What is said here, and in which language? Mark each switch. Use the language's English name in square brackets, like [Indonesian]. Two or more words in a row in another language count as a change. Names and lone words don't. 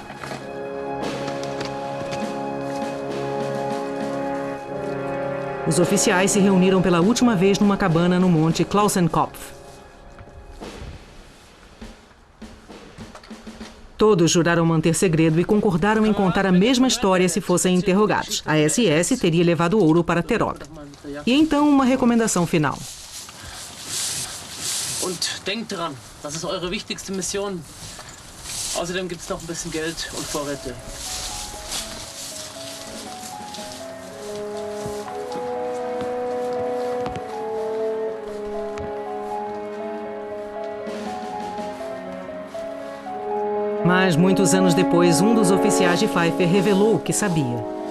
[Portuguese] Os oficiais se reuniram pela última vez numa cabana no Monte Klausenkopf. Todos juraram manter segredo e concordaram em contar a mesma história se fossem interrogados. A SS teria levado ouro para Terol. E então uma recomendação final. [German] Und denkt dran, das ist eure wichtigste Mission. Außerdem gibt's noch ein bisschen Geld und Vorräte. [Portuguese] Mas, muitos anos depois, um dos oficiais de Pfeiffer revelou o que sabia.